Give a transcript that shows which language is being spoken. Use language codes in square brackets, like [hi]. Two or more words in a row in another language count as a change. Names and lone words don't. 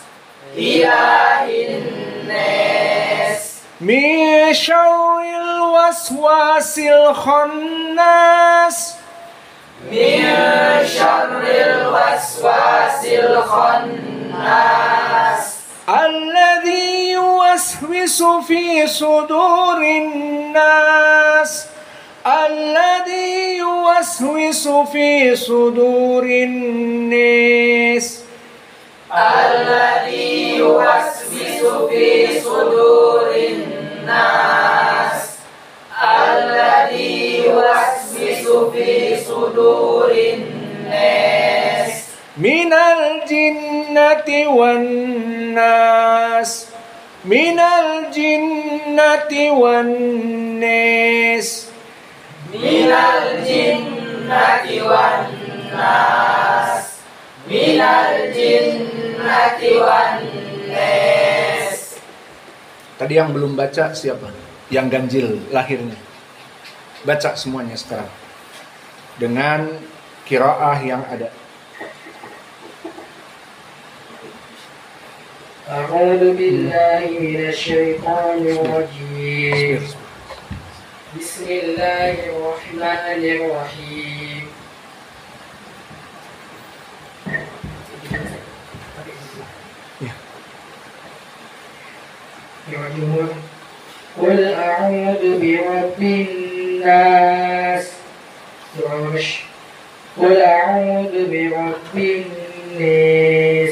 [ar] إله الناس. من شر الوسواس الخناس. من شر الوسواس الخناس. الذي يوسوس في صدور الناس. الذي يوسوس في صدور الناس. الذي يوسوس في صدور الناس. الذي يوسوس في صدور الناس. من الجنة والناس. من الجنة والناس. من الجنة والناس. من الجنة والناس. [id] Tadi yang belum baca siapa? Yang ganjil lahirnya. Baca semuanya sekarang. Dengan qiraah yang ada. [ar] أعوذ بالله من الشيطان الرجيم بسم الله الرحمن الرحيم قل أعوذ برب الناس قل أعوذ برب الناس